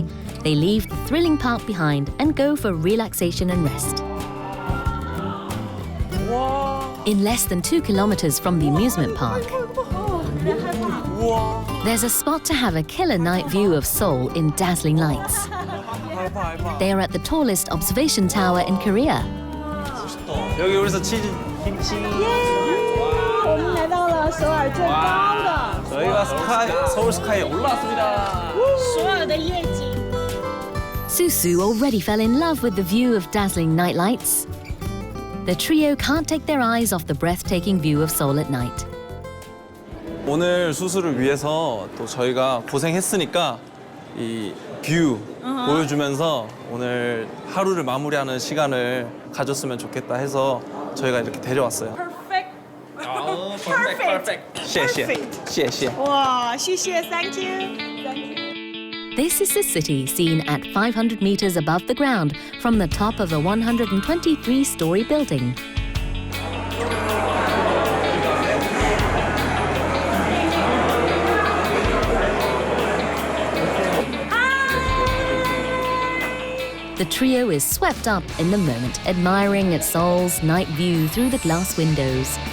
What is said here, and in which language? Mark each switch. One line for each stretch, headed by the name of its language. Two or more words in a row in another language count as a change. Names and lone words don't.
English: They leave the thrilling park behind and go for relaxation and rest. In less than 2 kilometers from the amusement park, there's a spot to have a killer night view of Seoul in dazzling lights. They are at the tallest observation tower in Korea.
Korean: 여기 우리서 치즈 김치.
Chinese: 我们来到了首尔最高的
Korean: 저희가 서울 스카이에 올라왔습니다.
Chinese: 所有的夜景。
English: Susu already fell in love with the view of dazzling night lights. The trio can't take their eyes off the breathtaking view of Seoul at night.
Korean: 오늘 수수를 위해서 또 저희가 고생했으니까 이 뷰 보여주면서 오늘 하루를 마무리하는 시간을 가졌으면 좋겠다 해서 저희가 이렇게 데려왔어요.
English: Perfect.
Chinese: 谢谢，谢谢。哇，谢谢 ，
English: Thank you. This is the city seen at 500 meters above the ground from the top of a 123-story building. The trio is swept up in the moment, admiring at Seoul's night view through the glass windows.